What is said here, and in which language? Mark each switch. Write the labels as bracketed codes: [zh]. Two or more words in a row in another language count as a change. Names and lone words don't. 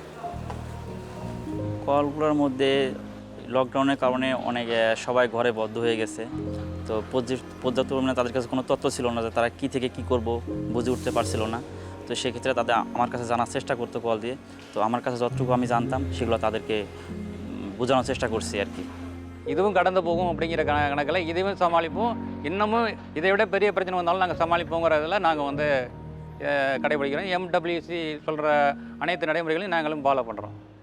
[bn] কলগুলোর মধ্যে লকডাউনের কারণে অনেক সবাই ঘরে বদ্ধ হয়ে গেছে, তো পর্যাপ্ত পরিমাণে তাদের কাছে কোনো তথ্য ছিল না যে তারা কী থেকে কী করব বুঝে উঠতে পারছিল না। তো সেক্ষেত্রে তাদের আমার কাছে জানার চেষ্টা করতো কল দিয়ে। তো আমার কাছে যতটুকু আমি জানতাম সেগুলো তাদেরকে বোঝানোর চেষ্টা করছি আর কি। [ta] இதுவும் கடந்து போகும் அப்படிங்கிற கணக்கில் இதையும் சமாளிப்போம். இன்னமும் இதை விட பெரிய பிரச்சனை வந்தாலும் நாங்கள் சமாளிப்போங்கிறதுல நாங்கள் வந்து கடைபிடிக்கிறோம். எம்டபிள்யூசி சொல்கிற அனைத்து நடைமுறைகளையும் நாங்களும் ஃபாலோ பண்ணுறோம்.